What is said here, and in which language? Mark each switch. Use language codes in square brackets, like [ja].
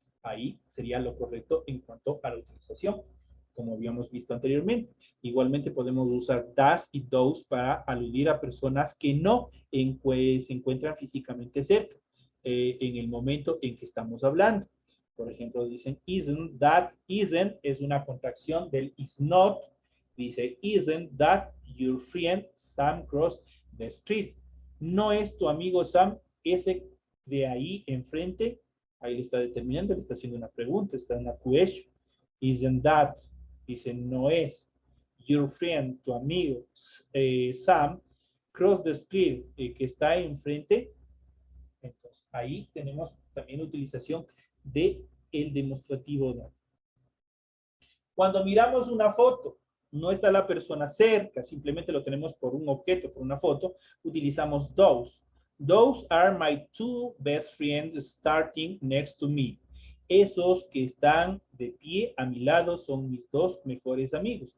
[es] Ahí sería lo correcto en cuanto a la utilización, como habíamos visto anteriormente. Igualmente podemos usar das y those para aludir a personas que no se encuentran físicamente cerca en el momento en que estamos hablando. Por ejemplo, dicen isn't, [en] that isn't [es] es una contracción del is not. Dice [en] isn't that your friend Sam cross the street. [es] No es tu amigo Sam ese de ahí enfrente. Ahí le está determinando, le está haciendo una pregunta, está en una question. [en] Isn't that, [es] dice no es [en] your friend, [es] tu amigo [en] Sam cross the street, [es] que está enfrente. Entonces ahí tenemos también utilización de el demostrativo that. Cuando miramos una foto, no está la persona cerca, simplemente lo tenemos por un objeto, por una foto, utilizamos those. [en] Those are my two best friends starting next to me. [es] Esos que están de pie a mi lado son mis dos mejores amigos.